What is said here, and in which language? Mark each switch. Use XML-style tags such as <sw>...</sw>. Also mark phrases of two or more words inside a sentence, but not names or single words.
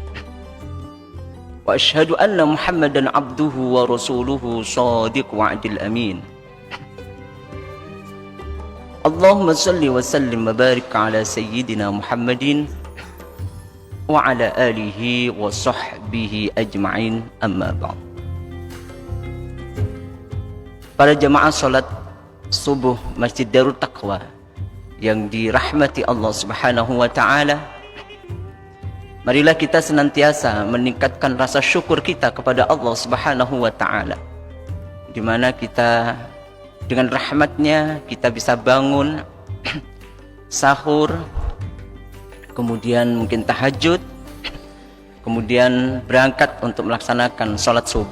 <ar>وأشهد أن محمدا عبده ورسوله صادق الوعد الأمين. اللهم صل وسلم وبارك على سيدنا محمد وعلى آله وصحبه أجمعين، أما بعد.</ar> <id>Para jamaah salat subuh Masjid Darut Taqwa yang dirahmati Allah</id> <ar>سبحانه وتعالى,</ar> <id>marilah kita senantiasa meningkatkan rasa syukur kita kepada Allah</id> <ar>سبحانه وتعالى,</ar> <id>di mana kita dengan rahmatnya kita bisa bangun sahur, kemudian mungkin tahajud, kemudian berangkat untuk melaksanakan sholat subuh.</id>